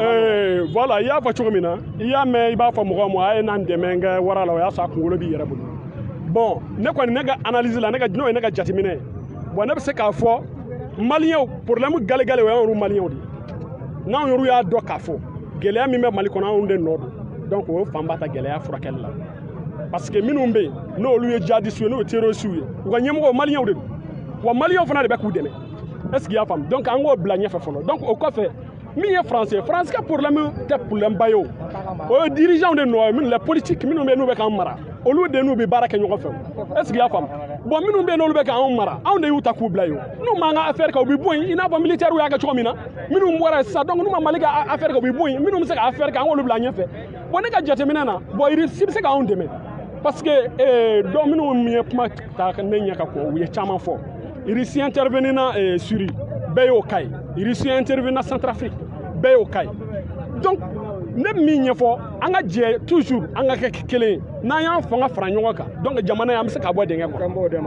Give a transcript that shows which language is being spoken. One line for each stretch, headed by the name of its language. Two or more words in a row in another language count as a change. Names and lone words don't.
Bambara: Voilà i y'a fɔ cogo min na i y'a mɛn i b'a fɔ mɔgɔ ma a ye n'an dɛmɛ n kɛ wara la o y'a sɔrɔ a kunkolo b'i yɛrɛ bolo bon ne kɔni ne ka analyse la n'o ye ne ka jateminɛ ye bon ne bɛ se k'a fɔ
French: Maliens problème
Bambara: gale o y'anw Maliens de n'anw yɛrɛ y'a dɔn k'a fɔ gɛlɛya min bɛ Mali kɔnɔ anw de nɔ don donc o fan b'a ta gɛlɛya furakɛli la parce que minnu bɛ yen n'olu ye djihadistes ye n'o ye terroristes ye u ka ɲɛmɔgɔ Maliens de don wa Maliens fana de bɛ k'u dɛmɛ
French: est-ce qu'il y a
Bambara: faamu donc an k'o bila ɲɛfɛ fɔlɔ donc o kɔfɛ min ye français ka problème tɛ problème ba ye o ye dirigeants de nɔ ye minnu
French: la politique
Bambara: minnu bɛ yen n'u bɛ k'an mara olu de n'u bɛ baara kɛ ɲɔgɔn fɛ
French: est-ce qu'il y a
Bambara: faamu bon minnu bɛ yen n'olu bɛ k'anw mara anw de y'u ta k'u bila yen n'u m'an ka affaire kɛ u bɛ bɔ yen i n'a fɔ militaires y'a kɛ cogo min na minnu bɔra sisan donc n'u ma Mali ka affaire kɛ u bɛ bɔ yen minnu bɛ se ka affaire kɛ an k'olu bila ɲɛfɛ bon ne ka jateminɛ na bon Russie bɛ se k'anw dɛmɛ
French: parce que donc
Bambara: minnu ye kuma ta ne ɲɛ ka kɔ u ye caman fɔ Russie intervenir na Syrie bɛɛ y'o cas ye Russie intervenir na Centrafrique bɛɛ y'o cas ye donc ne min ɲɛfɔ an ka jɛ toujours an ka kɛ kelen ye n'an y'an fanga fara ɲɔgɔn kan donc jamana ye an bɛ se ka bɔ dingɛ kɔnɔ